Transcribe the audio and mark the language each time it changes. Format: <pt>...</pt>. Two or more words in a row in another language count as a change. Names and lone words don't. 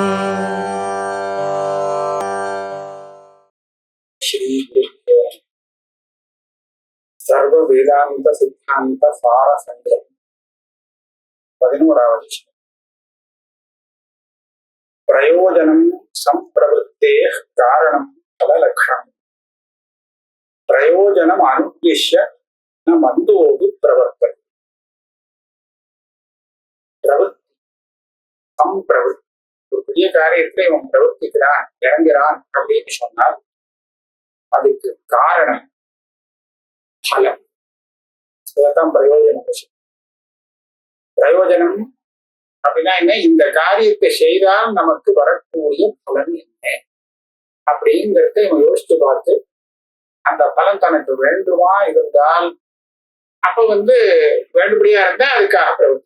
<sa>सर्व वेदांत सिद्धांत सार संग्रह 11வது प्रयोजनं संप्रवृत्तेः कारणं फललक्षणं प्रयोजनम् अनुद्दिश्य न मन्दोऽपि प्रवर्तते. प्रवृत्ति संप्रवृत्ति</sa> <ta>ஒரு பெரிய காரியத்தை இவன் பிரவர்த்திக்கிறான் இறங்குறான் அப்படின்னு சொன்னால் அதுக்கு காரணம் பலம். அதுதான் பிரயோஜனம். பிரயோஜனம் அப்படின்னா என்ன? இந்த காரியத்தை செய்தால் நமக்கு வரக்கூடிய பலன் என்ன அப்படிங்கிறத இவன் யோசிச்சு பார்த்து அந்த பலன் தனக்கு வேண்டுமா இருந்தால் அப்ப வேண்டுபடியா இருந்தா அதுக்காக பிரவர்த்தி.</ta>